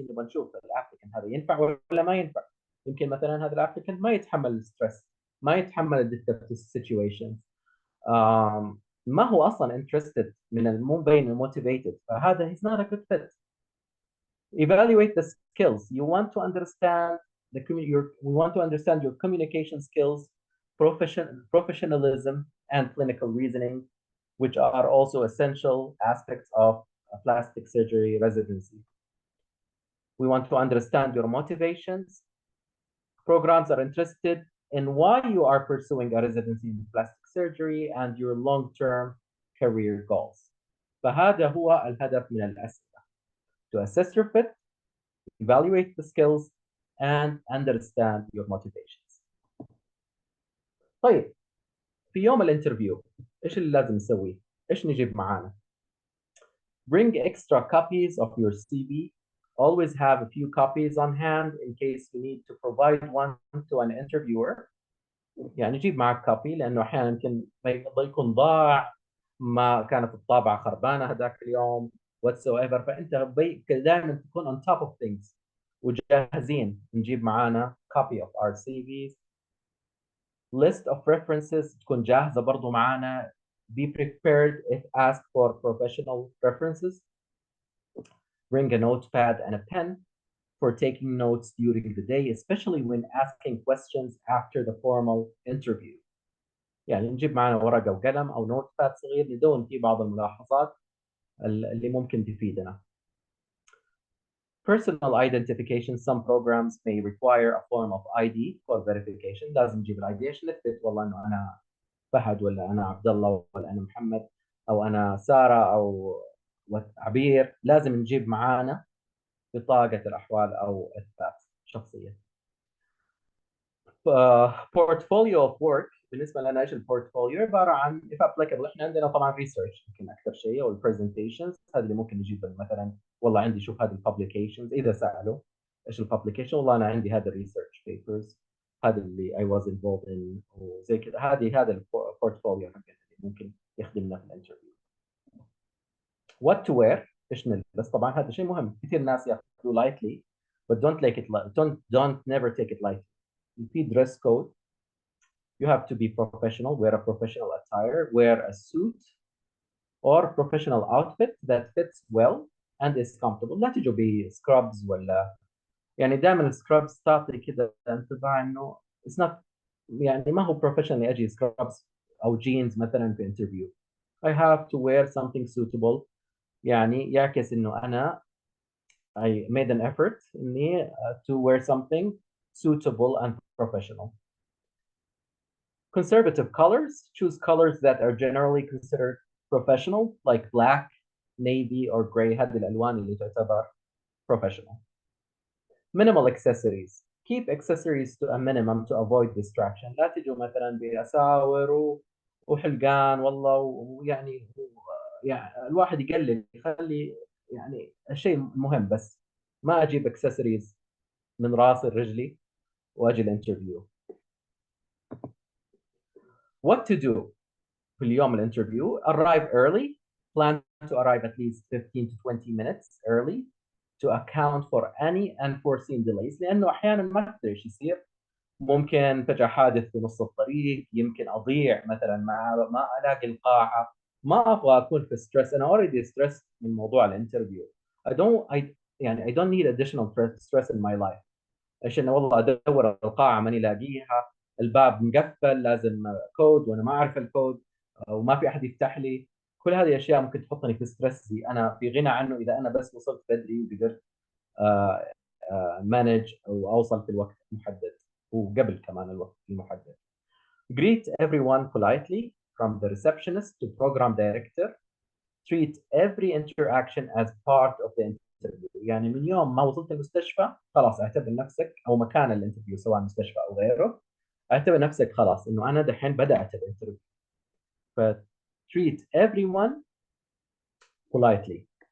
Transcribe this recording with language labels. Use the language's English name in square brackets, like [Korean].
[Arabic] نبغى نشوف الابليكنت هذا ينفع ولا ما ينفع. يمكن مثلا هذا الابليكنت ما يتحمل الستريس، ما يتحمل الديفيكولت سيتويشنز، ما هو اصلا interested مو مبين motivated، فهذا [English] he's not a good fit. Evaluate the skills. You want to understand we want to understand your communication skills, professionalism, and clinical reasoning, which are also essential aspects of a plastic surgery residency. We want to understand your motivations. Programs are interested in why you are pursuing a residency in plastic surgery and your long-term career goals. [Arabic] فهذا هو الهدف من الأسئلة. [English] To assess your fit, evaluate the skills, and understand your motivations. [Arabic] طيب، في يوم الانترفيو ايش اللي لازم نسويه؟ ايش نجيب معانا؟ [English] Bring extra copies of your CV. Always have a few copies on hand in case you need to provide one to an interviewer. [Arabic] يعني جيب معك كوبي، لانه احيانا يمكن يكون ضاع، ما كانت الطابعه خربانه هذاك اليوم whatsoever، فانت دائما تكون [English] on top of things [Arabic] وجاهزين. نجيب معانا [English] copy of our CVs. List of references [Arabic] تكون جاهزه برضو معانا. [English] Be prepared if asked for professional references. Bring a notepad and a pen for taking notes during the day, especially when asking questions after the formal interview. [Arabic] يعني نجيب معنا ورقة وقلم أو نوت باد صغير ندون فيه بعض الملاحظات اللي ممكن تفيدنا. [English] Personal identification. Some programs may require a form of ID for verification. [Arabic] لازم نجيب الاي عشان نثبت والله انه انا فهد ولا انا عبد الله ولا انا محمد او انا ساره او عبير. لازم نجيب معانا بطاقة الأحوال أو إثبات شخصية. [English] portfolio of work [Arabic] بالنسبة لنا إيش البورتفوليو؟ عبارة عن [English] if applicable [Arabic] إحنا عندنا طبعا research يمكن أكثر شيء، أو presentations هذه اللي ممكن نجيب مثلا والله عندي شوف هذه publications، إذا سألوا إيش الببليكيشن والله أنا عندي هذا [English] research papers، [Arabic] هذا اللي [English] I was involved in [Arabic] وزي كذا، هذا البورتفوليو حقنا اللي ممكن يخدمنا في الانترفيو. [English] what to wear [Arabic] إيش نلبس؟ طبعا هذا شيء مهم، كثير ناس ياخذوه [English] lightly but don't take it don't never take it lightly. في dress code. You have to be professional, wear a professional attire, wear a suit or professional outfit that fits well and is comfortable. [Arabic] لا تجوا بسكرابز ولا يعني دائما السكرابز تعطي كذا انطباع انه [English] it's not [Arabic] يعني ما هو professionally اجي سكرابز او جينز مثلا في انترفيو. [English] I have to wear something suitable [Arabic] يعني يعكس انه انا [English] I made an effort اني to wear something suitable and professional. Conservative colors, choose colors that are generally considered professional like black, navy or gray. [Arabic] هذه الألوان اللي تعتبر professional. [English] Minimal accessories. Keep accessories to a minimum to avoid distraction. [Arabic] لا تجوا مثلا بأساور وحلقان والله ويعني يعني الواحد يقلل يخلي يعني الشيء مهم، بس ما أجيب accessories من راسي لرجلي وأجي الانترفيو. [English] What to do [Arabic] في اليوم الانترفيو: [English] arrive early, plan to arrive at least 15 to 20 minutes early to account for any unforeseen delays، [Arabic] لأنه أحيانا ما تدري إيش يصير، ممكن فجأة حادث في نص الطريق، يمكن أضيع مثلا ما ألاقي القاعة، ما أبغى أكون في ستريس، أنا [English] already stressed [Arabic] من موضوع الانترفيو. [English] يعني I don't need additional stress in my life. [Arabic] ايش انه والله ادور القاعه ماني لاقيها، الباب مقفل لازم كود وانا ما اعرف الكود وما في احد يفتح لي. كل هذه الاشياء ممكن تحطني في ستريس انا في غنى عنه اذا انا بس وصلت بدري وقدرت مانج او اوصل في الوقت المحدد وقبل كمان الوقت المحدد. [English] Greet everyone politely from the receptionist to program director. Treat every interaction as part of the interview. [Arabic] يعني من يوم ما وصلت المستشفى خلاص اعتبر نفسك او مكان الانترفيو سواء مستشفى او غيره، اعتبر نفسك خلاص انه انا دحين بدات الانترفيو. [English] ف treat everyone politely.